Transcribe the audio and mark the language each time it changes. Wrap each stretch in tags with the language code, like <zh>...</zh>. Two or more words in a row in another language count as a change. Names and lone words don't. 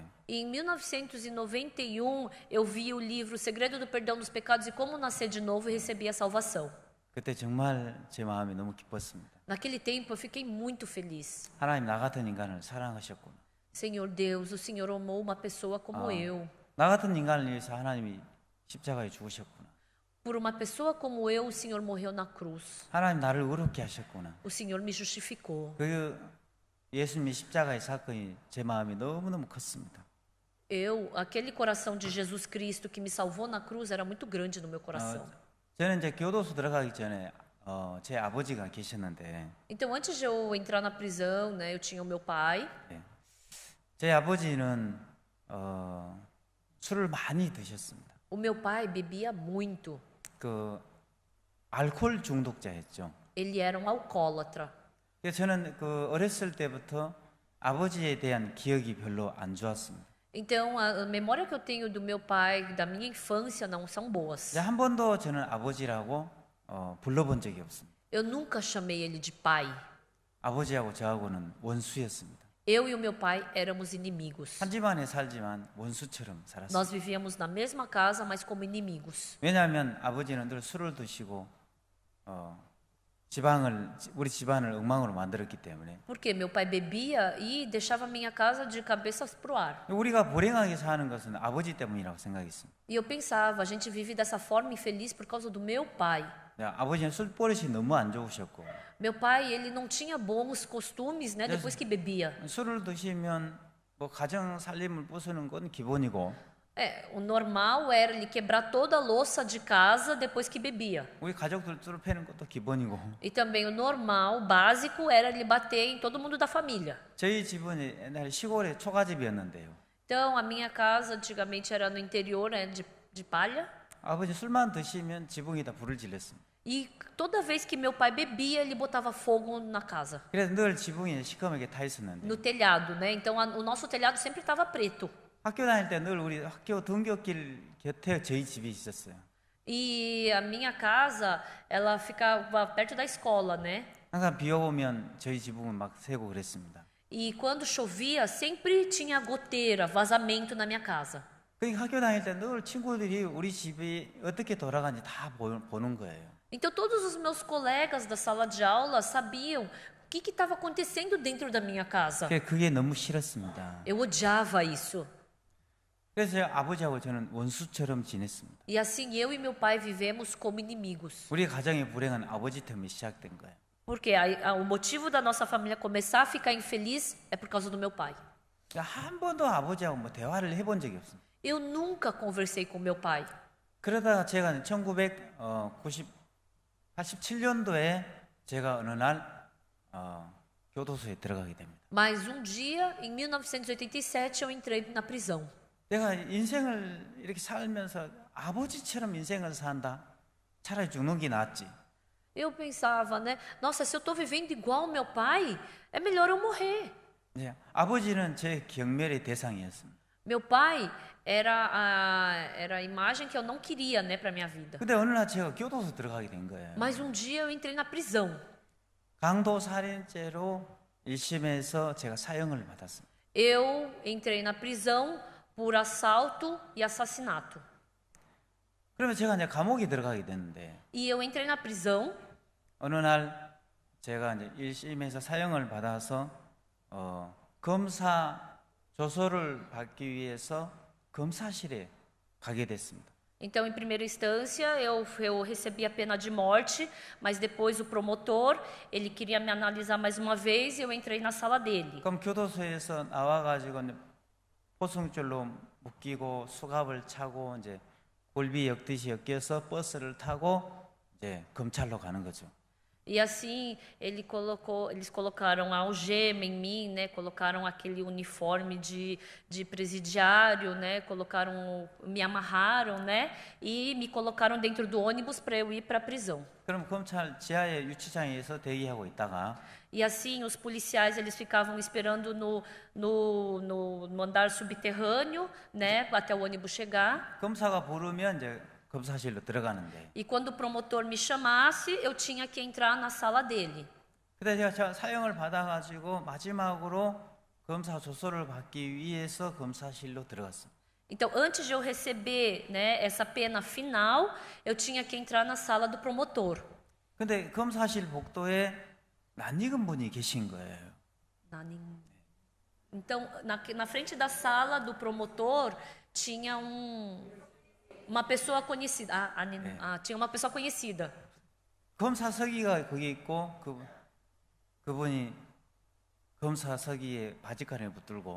<pt>Em 1991, eu vi o livro O Segredo do Perdão dos Pecados e Como Nascer de Novo e recebi a salvação.</pt> <ko>그때 정말 제 마음이 너무 기뻤습니다.</ko> <pt>Naquele tempo, eu fiquei muito feliz.</pt> <ko>하나님 나 같은 인간을 사랑하셨구나.</ko> <pt>Senhor Deus, o Senhor amou uma pessoa como eu.</pt> <ko>나 같은 인간을 위해서 하나님이 십자가에 죽으셨구나.</ko> <pt>Por uma pessoa como eu, o Senhor morreu na cruz.</pt> <ko>하나님 나를 의롭게 하셨구나.</ko> <pt>O Senhor me justificou.</pt> <ko>그 예수님의 십자가의 사건이 제 마음이 너무너무 컸습니다.</ko> <pt>Aquele coração de Jesus Cristo que me salvou na cruz era muito grande no meu coração.</pt> <ko>저는 이제 교도소 들어가기 전에 제 아버지가 계셨는데</ko> <pt>Então, antes de eu entrar na prisão, né, eu tinha o meu pai.</pt> <ko>제 아버지는 술을 많이 드셨습니다.</ko> <pt>O meu pai bebia muito.</pt> <ko>그 알코올 중독자였죠.</ko> <pt>Ele era um alcoólatra.</pt> <ko>그래서 저는 그 어렸을 때부터 아버지에 대한 기억이 별로 안 좋았습니다.</ko> <pt>Então, a memória que eu tenho do meu pai, da minha infância, não são boas.</pt> <ko>한 번도 저는 아버지라고 불러본 적이 없습니다.</ko> <pt>Eu nunca chamei ele de pai.</pt> <ko>아버지하고 저하고는 원수였습니다.</ko> <pt>Eu e o meu pai éramos inimigos.</pt> <ko>한 집안에 살지만 원수처럼 살았습니다.</ko> <pt>Nós vivíamos na mesma casa, mas como inimigos.</pt> <ko>왜냐하면 아버지는 늘 술을 드시고 우리 집안을 엉망으로 만들었기 때문에.</ko> <pt>Porque meu pai bebia e deixava minha casa de cabeças pro ar.</pt> <ko>우리가 불행하게 사는 것은 아버지 때문이라고 생각했습니다.</ko> <pt>E eu pensava, a gente vive dessa forma infeliz por causa do meu pai.</pt> <ko>아버지는 술버릇이 너무 안 좋으셨고.</ko> <pt>Meu pai, ele não tinha bons costumes, né, depois que bebia.</pt> <ko>술을 드시면 뭐 가정 살림을 부수는 건 기본이고.</ko> <pt>O normal era ele quebrar toda a louça de casa depois que bebia.</pt> <ko>우리 가족들 술을 패는 것도 기본이고.</ko> <pt>E também o normal, básico, era ele bater em todo mundo da família.</pt> <ko>저희 집은 옛날에 시골의 초가집이었는데요.</ko> <pt>Então, a minha casa antigamente era no interior, né, de palha.</pt> <ko>아버지 술만 드시면 지붕에다 불을 질렀습니다.</ko> <pt>E toda vez que meu pai bebia, ele botava fogo na casa,</pt> <ko>그래서 늘 지붕에 시커멓게 타 있었는데</ko> <pt>no telhado, né? Então o nosso telhado sempre estava preto.</pt> <ko>학교 다닐 때 늘 우리 학교 등굣길 곁에 저희 집이 있었어요.</ko> <pt>E a minha casa, ela ficava perto da escola, né?</pt> <ko>항상 비 오면 저희 지붕은 막 새고 그랬습니다.</ko> <pt>E quando chovia, sempre tinha goteira, vazamento na minha casa.</pt> <ko>그러니까 학교 다닐 때 늘 친구들이 우리 집이 어떻게 돌아가는지 다 보는 거예요.</ko> <pt>Então todos os meus colegas da sala de aula sabiam o que estava acontecendo dentro da minha casa.</pt> <ko>그게 너무 싫었습니다.</ko> <pt>Eu odiava isso.</pt> <ko>그래서 아버지하고 저는 원수처럼 지냈습니다.</ko> <pt>E assim eu e meu pai vivemos como inimigos.</pt> <ko>우리 가정의 불행은 아버지 때문에 시작된 거예요.</ko> <pt>Porque o motivo da nossa família começar a ficar infeliz é por causa do meu pai.</pt> <ko>한 번도 아버지하고 뭐 대화를 해본 적이 없습니다.</ko> <pt>Eu nunca conversei com meu pai.</pt> <ko>그러다가 제가 1987년도에 제가 어느 날 교도소에 들어가게 됩니다.</ko> <pt>Mas um dia, em 1987, eu entrei na prisão.</pt> <ko>내가 인생을 이렇게 살면서 아버지처럼 인생을 산다? 차라리 죽는 게 낫지.</ko> <pt>Eu pensava, né? Nossa, se eu estou vivendo igual ao meu pai, é melhor eu morrer.</pt> <ko>네, 아버지는 제 경멸의 대상이었습니다.</ko> <pt>Meu pai era a imagem que eu não queria, né, para minha vida.</pt> <ko>근데 어느 날 제가 교도소 들어가게 된 거예요.</ko> <pt>Mas um dia eu entrei na prisão.</pt> <ko>강도 살인죄로 1심에서 제가 사형을 받았습니다.</ko> <pt>Eu entrei na prisão por assalto e assassinato.</pt> <ko>그러면 제가 이제 감옥에 들어가게 됐는데</ko> <pt>E eu entrei na prisão.</pt> <ko>어느 날 제가 이제 1심에서 사형을 받아서 검사 조서를 받기 위해서 검사실에 가게 됐습니다.</ko> <pt>Então, em primeira instância, eu recebi a pena de morte, mas depois o promotor, ele queria me analisar mais uma vez e eu entrei na sala dele.</pt> <ko>그럼 교도소에서 나와가지고 포승줄로 묶이고 수갑을 차고 이제 굴비 엮듯이 엮여서 버스를 타고 이제 검찰로 가는 거죠.</ko> <pt>E assim, eles colocaram a algema em mim, né? Colocaram aquele uniforme de presidiário, né? Me amarraram, né? E me colocaram dentro do ônibus para eu ir para a prisão.</pt> <ko>그럼 검찰 지하의 유치장에서 대기하고 있다가</ko> <pt>E assim, os policiais eles ficavam esperando no andar subterrâneo, né? Até o ônibus chegar.</pt> <ko>검사가 부르면 이제 검사실로 들어가는데.</ko> <pt>E quando o promotor me chamasse, eu tinha que entrar na sala dele.</pt> <ko>그때 제가 사형을 받아가지고 마지막으로 검사 조서를 받기 위해서 검사실로 들어갔습니다.</ko> <pt>Então, antes de eu receber, né, essa pena final, eu tinha que entrar na sala do promotor.</pt> <ko>근데 검사실 복도에 낯익은 분이 계신 거예요.</ko> <pt>Então, na frente da sala do promotor tinha uma pessoa conhecida. Tinha uma pessoa conhecida.</pt> <ko>검사서기가 거기 있고 그분이 검사서기에 바지가랑을 붙들고</ko>